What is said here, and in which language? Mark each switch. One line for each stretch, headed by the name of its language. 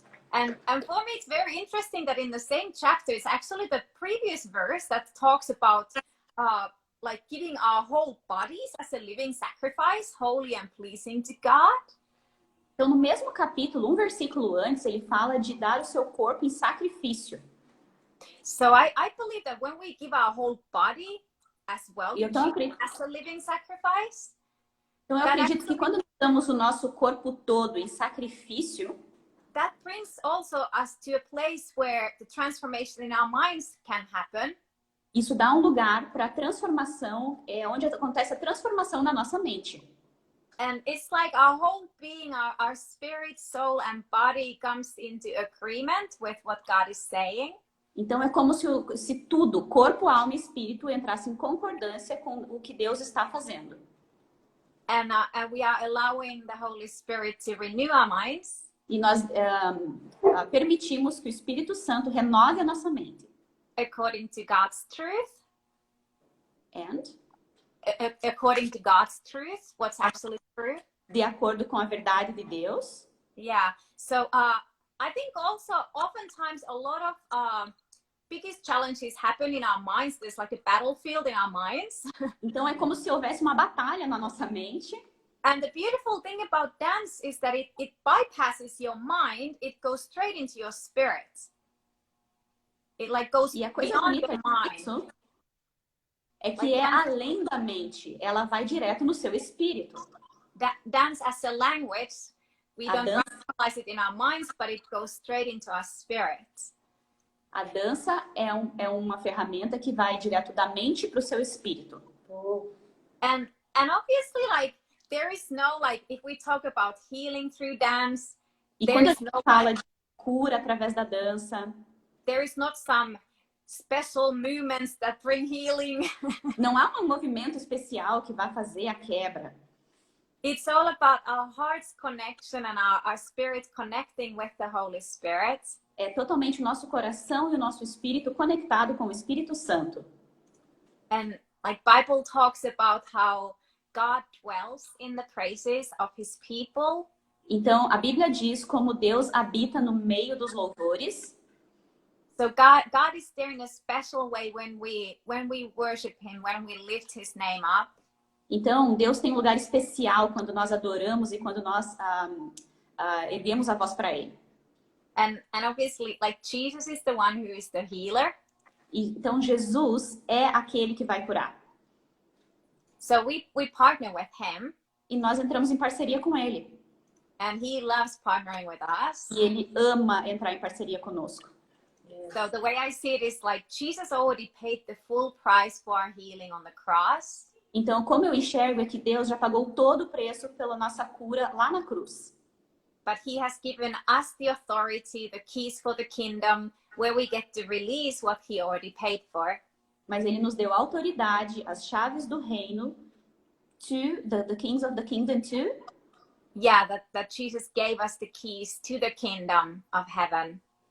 English: And for me, it's very interesting that in the same chapter, it's actually the previous verse that talks about like giving our whole bodies as a living sacrifice, holy and pleasing to God.
Portuguese: Então, no mesmo capítulo, um versículo antes, ele fala de dar o seu corpo em sacrifício.
English: So I believe that when we give our whole body as well to Jesus as a living sacrifice,
Portuguese: Então eu acredito que quando damos o nosso corpo todo em sacrifício,
English: that brings also us to a place where the transformation in our minds can happen.
Portuguese: isso dá um lugar para a transformação, onde acontece a transformação na nossa mente.
English: And it's like our whole being, our spirit, soul and body comes into agreement with what God is saying.
Portuguese: Então é como se tudo, corpo, alma e espírito, entrasse em concordância com o que Deus está fazendo.
English: And we are allowing the Holy Spirit to renew our minds.
Portuguese: E nós permitimos que o Espírito Santo renove a nossa mente.
English: According to God's truth. And? According to God's truth, what's actually true.
Portuguese: De acordo com a verdade de Deus.
English: Yeah. So I think also oftentimes a lot of biggest challenges happen in our minds. There's like a battlefield in our minds.
Portuguese: Então é como se houvesse uma batalha na nossa mente.
English: And the beautiful thing about dance is that it bypasses your mind, it goes straight into your spirit. It like goes beyond the mind.
Portuguese: É que é além da mente, ela vai direto no seu espírito.
English: Dance as a language, we don't recognize it in our minds, but it goes straight into our spirit.
Portuguese: A dança é uma ferramenta que vai direto da mente para o seu espírito.
English: And obviously, like, there is no, like, if we talk about healing through dance,
Portuguese: e quando a gente fala de cura através da dança,
English: there is not some special movements that bring healing.
Portuguese: Não há um movimento especial que vai fazer a quebra.
English: It's all about our heart's connection and our spirit connecting with the Holy Spirit.
Portuguese: É totalmente o nosso coração e o nosso espírito conectado com o Espírito Santo.
English: And like Bible talks about how God dwells in the praises of his people.
Portuguese: Então, a Bíblia diz como Deus habita no meio dos louvores.
English: So God is there in a special way when we worship him, when we lift his name up.
Portuguese: Então, Deus tem um lugar especial quando nós adoramos e quando nós erguemos a voz para ele.
English: And obviously, like, Jesus is the one who is the healer.
Portuguese: Então, Jesus é aquele que vai curar.
English: So we partner with him.
Portuguese: E nós entramos em parceria com ele.
English: And he loves partnering with us.
Portuguese: E ele ama entrar em parceria conosco.
English: So the way I see it is like Jesus already paid the full price for our healing on the cross.
Portuguese: Então, como eu enxergo é que Deus já pagou todo o preço pela nossa cura lá na cruz.
English: But he has given us the authority, the keys for the kingdom, where we get to release what he already paid for.
Portuguese: Mas ele nos deu autoridade, as chaves do reino,
English: to the kings of the kingdom too. Yeah, that Jesus gave us the keys to the kingdom of heaven.